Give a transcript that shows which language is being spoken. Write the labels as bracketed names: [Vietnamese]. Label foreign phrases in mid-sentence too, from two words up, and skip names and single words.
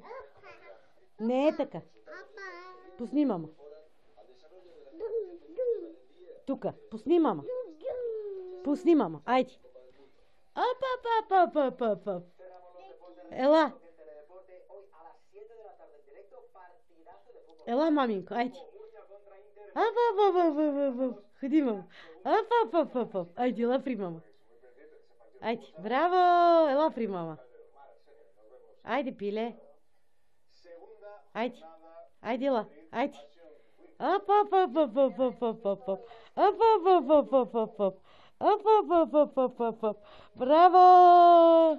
[Bulgarian] Не е така. Пусни, мама. Тука. Пусни, мама. Пусни, мама. Айде. Оп, оп, оп, оп, оп, оп. Ела. Ела, маминко, айде. Оп, оп, оп, оп, оп, оп. Ходи, мама. Оп, оп, оп, оп, оп. Айде, ела при мама. Айде. Браво! Ела при мама. Айде, пиле. Айде. Айде, ела. Айде. Оп, оп, оп, оп, оп, оп, оп, оп, оп. Оп, оп, оп, оп, оп, оп, оп. Оп, оп, оп, оп, оп, оп, оп. Браво!